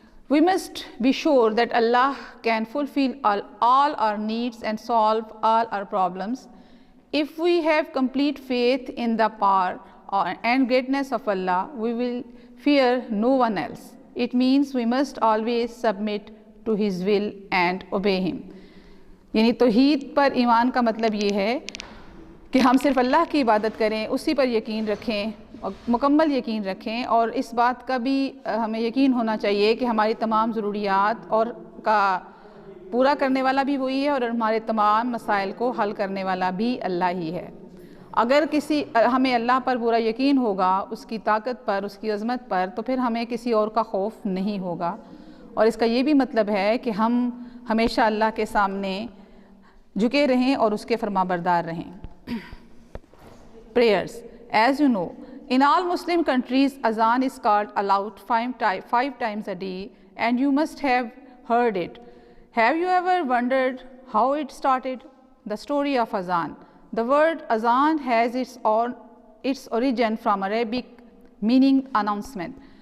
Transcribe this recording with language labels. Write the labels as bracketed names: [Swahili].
[English] We must be sure that Allah can fulfill all our needs and solve all our problems. If we have complete faith in the power and greatness of Allah, we will fear no one else. It means we must always submit to His will and obey Him. [Urdu] یعنی توحید پر ایمان کا مطلب یہ ہے کہ ہم صرف اللہ کی عبادت کریں، اسی پر یقین رکھیں، مکمل یقین رکھیں، اور اس بات کا بھی ہمیں یقین ہونا چاہیے کہ ہماری تمام ضروریات اور کا پورا کرنے والا بھی وہی ہے، اور ہمارے تمام مسائل کو حل کرنے والا بھی اللہ ہی ہے. اگر ہمیں اللہ پر پورا یقین ہوگا، اس کی طاقت پر، اس کی عظمت پر، تو پھر ہمیں کسی اور کا خوف نہیں ہوگا. اور اس کا یہ بھی مطلب ہے کہ ہم ہمیشہ اللہ کے سامنے جھکے رہیں اور اس کے فرما بردار رہیں. [English] Prayers. As you know, in all Muslim countries, azan is called aloud 5 times a day, and you must have heard it. Have you ever wondered how it started? The story of azan. The word azan has its origin from Arabic meaning announcement.